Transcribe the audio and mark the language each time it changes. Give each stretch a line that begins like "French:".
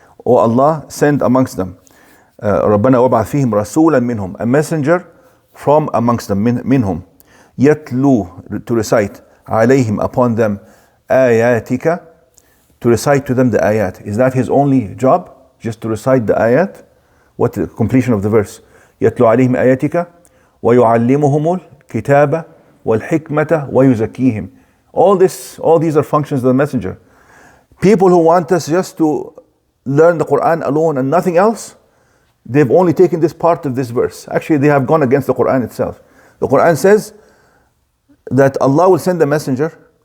English: Oh Allah, send amongst them
Arabic: ربنا وابعث فيهم رسولا منهم,
English: a messenger from amongst them, منهم, يتلو, to recite, عليهم, upon them, آياتك, to recite to them the ayat. Is that his only job? Just to recite the ayat? What the completion of the verse?
Arabic: يتلو عليهم آياتك ويعلمهم الكتاب والحكمة ويزكيهم.
English: All these are functions of the messenger. People who want us just to learn the Quran alone and nothing else, they've only taken this part of this verse. Actually, they have gone against the Quran itself. The Quran says that Allah will send the messenger.